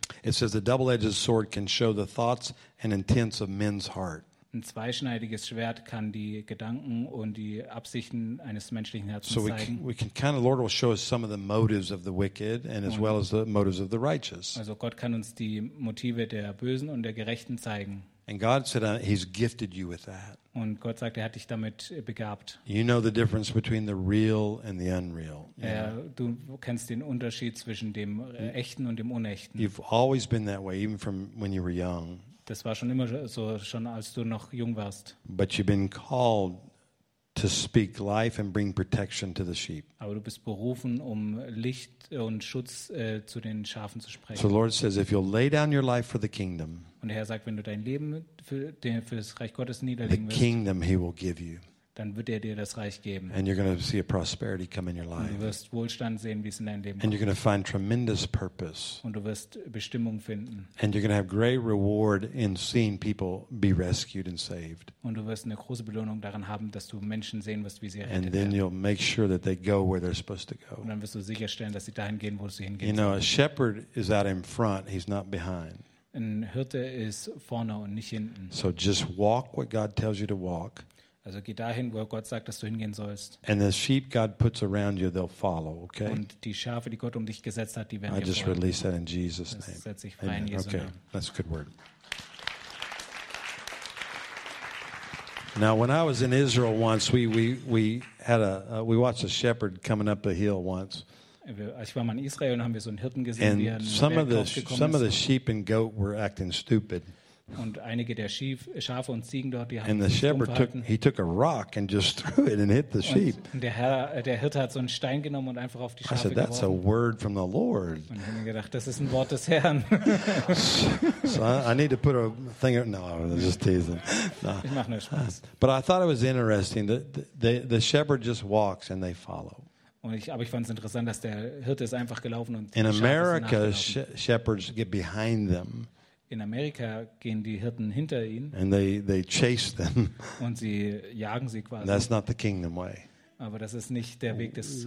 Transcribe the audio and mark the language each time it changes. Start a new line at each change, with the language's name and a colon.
English: It says the double-edged sword can show the thoughts and intents of men's heart.
German: Ein zweischneidiges Schwert kann die Gedanken und die Absichten eines menschlichen Herzens zeigen.
English: So we can kind of, Lord will show us some of the motives of the wicked and as well as the motives of the righteous.
German: Also Gott kann uns die Motive der Bösen und der Gerechten zeigen.
English: And God said he's gifted you with that.
German: Und Gott sagt, er hat dich damit begabt.
English: You know the difference between the real and the unreal. Yeah.
German: Du kennst den Unterschied zwischen dem Echten und dem Unechten.
English: You've always been that way, even from when you were young.
German: Das war schon immer so, schon als du noch jung warst.
English: But you've been called to speak life and bring protection to the sheep.
German: Aber du bist berufen, um Licht und Schutz zu den Schafen zu sprechen.
English: So the Lord says, if you'll lay down your life for the kingdom.
German: Und der Herr sagt, wenn du dein Leben für das Reich Gottes niederlegen willst.
English: The kingdom he will give you.
German: Dann wird er dir das Reich geben.
English: And you're going to see a prosperity come in your life.
German: Und du wirst Wohlstand sehen, wie es in deinem Leben kommt.
English: And you're going to find tremendous purpose.
German: Und du wirst Bestimmung finden.
English: And you're going to have great reward in seeing people be rescued and saved.
German: Und du wirst eine große Belohnung darin haben, dass du Menschen sehen wirst, wie sie errettet werden.
English: And then you'll make sure that they go where they're supposed to go.
German: Und dann wirst du sicherstellen, dass sie dahin gehen, wo sie hingehen sollen.
English: You know, a shepherd is out in front, he's not behind.
German: Ein Hirte ist vorne und nicht hinten.
English: So just walk what God tells you to walk.
German: Also geh dahin, wo Gott sagt, dass du hingehen sollst.
English: And the sheep God puts around you, they'll follow, okay?
German: Und die Schafe, die Gott um dich gesetzt hat, die werden dir folgen.
English: I just release that in Jesus' name.
German: Das setze ich frei in Jesu Namen.
English: Okay, that's a good word. Now, when I was in Israel once, we watched a shepherd coming up a hill once.
German: Ich war mal in Israel und haben wir so einen Hirten gesehen, and
English: some of the sheep and goat were acting stupid.
German: Und einige der Schafe und Ziegen dort, die haben sich dumm verhalten.
English: He took a rock and just threw it and hit the sheep.
German: Und der Hirte hat so einen Stein genommen und einfach auf die Schafe geworfen.
English: I said, that's a word from the Lord.
German: Und ich habe mir gedacht, das ist ein Wort des Herrn.
English: So I need to put a thing. No, I'm just teasing. No.
German: Ich mache nur Spaß.
English: But I thought it was interesting that the shepherd just walks and they follow.
German: Aber ich fand es interessant, dass der Hirte ist einfach gelaufen und
English: in America, shepherds get behind them.
German: In Amerika gehen die Hirten hinter ihnen.
English: And they chase them.
German: Und sie jagen sie quasi.
English: That's not the kingdom way.
German: Aber das ist nicht der Weg des